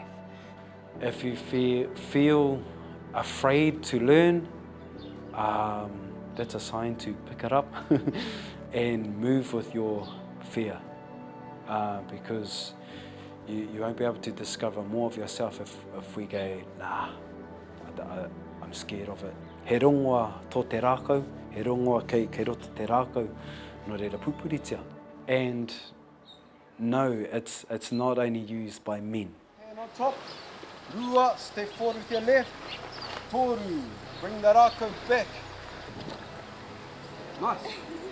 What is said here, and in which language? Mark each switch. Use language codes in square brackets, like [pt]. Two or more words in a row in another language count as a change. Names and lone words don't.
[en] If you feel afraid to learn, that's a sign to pick it up and move with your fear, because you won't be able to discover more of yourself if we go, nah, I'm scared of it. [mi] He rongoa tō te rākau, he rongoa kei roto te rākau, no reira pupuritia. [en] And no, it's not only used by men. Hand on top, rua, step forward with your left, toru, bring the rākau back. Nice.